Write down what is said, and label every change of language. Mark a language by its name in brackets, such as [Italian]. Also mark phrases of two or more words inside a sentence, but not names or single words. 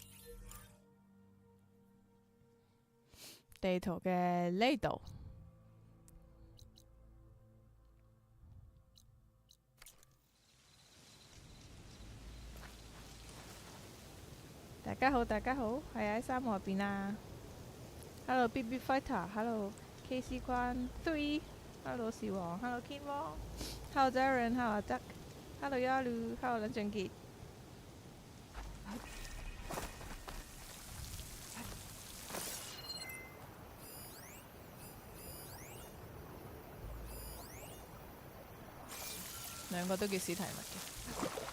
[Cantonese] 地圖嘅呢度，大家好，大家好，係喺沙漠入邊啊 ！Hello BB Fighter，Hello KC 關 3，Hello 士王 ，Hello Ken Wong，Hello Darren，Hello 阿德 ，Hello Yalu，Hello 梁俊傑。兩個都叫史提物嘅。